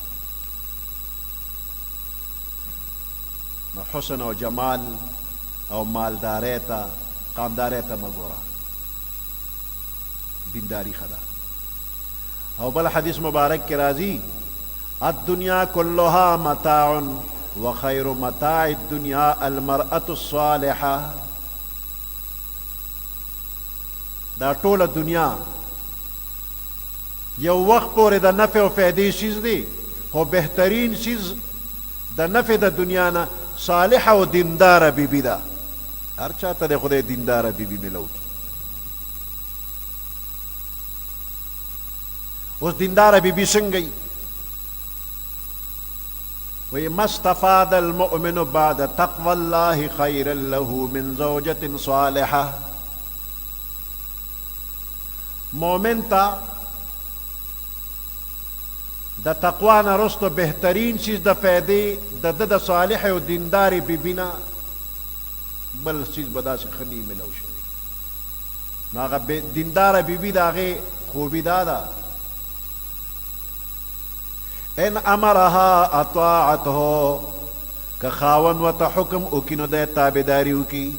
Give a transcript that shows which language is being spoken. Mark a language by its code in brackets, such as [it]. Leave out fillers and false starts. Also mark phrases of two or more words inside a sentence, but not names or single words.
[ps] نو حسن او جمال او مالدارۍ ته قامدارۍ ته مه ګوره، دینداری ښه ده. او بل حدیث مبارک کې راځي [ar] الدنیا كلها متاع وخير متاع الدنيا المرأة الصالحة. [ps] دا ټوله دنیا یو وخت پورې د نفع او فائدې چیز دی، خو بهترین چیز د نفع د دنیا نه صالحه او دینداره بیبي ده. هر چاته د خدای دینداره بیبي ملو کی. اوس دینداره بیبي څنګه وی [ar] ما استفاد المؤمن بعد تقوى الله خيرا له من زوجة صالحة. [ps] مؤمن تا د تقوا نه رستو بهترین چیز د فائدې د صالح او دینداري بیبینا بل چیز به داسې ښه نه ملو شوی. نو هغه دینداره بیبي د هغې خوبي دا ده [ar] ان امرها اطاعته، [ps] که خاون ورته حکم وکړي نو دی تابعداري وکړي.